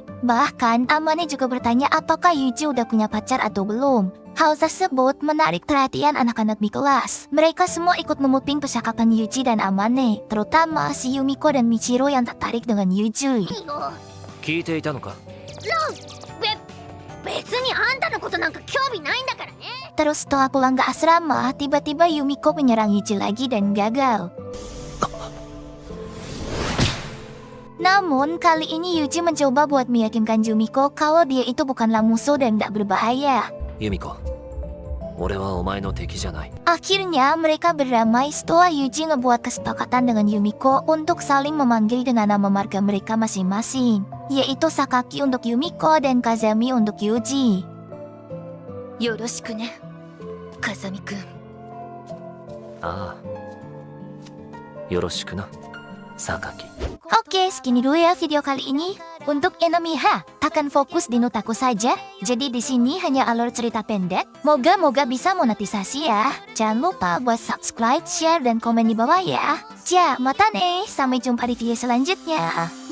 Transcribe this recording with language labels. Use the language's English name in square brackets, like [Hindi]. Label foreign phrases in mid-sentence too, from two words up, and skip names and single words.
[Indonesian] Bahkan Amane juga bertanya apakah Yuji udah punya pacar atau belum. Hal tersebut menarik perhatian anak-anak di kelas. Mereka semua ikut memuping percakapan Yuji dan Amane, terutama si Yumiko dan Michiro yang tertarik dengan Yuji. [Japanese] 聞いていたのか？別にあんたのことなんか興味ないんだからね。 [Indonesian] Terus setelah pulang ke asrama, tiba-tiba Yumiko menyerang Yuji lagi dan gagal. Namun kali ini Yuji mencoba buat meyakinkan Yumiko kalau dia itu bukanlah musuh dan gak berbahaya. [Japanese] ユミコ、俺はお前の敵じゃない。 [Indonesian] Akhirnya mereka berdamai setelah Yuji ngebuat kesepakatan dengan Yumiko untuk saling memanggil dengan nama marga mereka masing-masing, yaitu Sakaki untuk Yumiko dan Kazami untuk Yuji. [Japanese] よろしくね、風見くん。ああ、よろしくな、榊。 [Indonesian] Oke, segini dulu ya video kali ini. Untuk Enomiha, akan fokus di notaku saja. Jadi di sini hanya alur cerita pendek. Moga-moga bisa monetisasi ya. Jangan lupa buat subscribe, share, dan komen di bawah ya. [Japanese] じゃ、またね. [Indonesian] Sampai jumpa di video selanjutnya.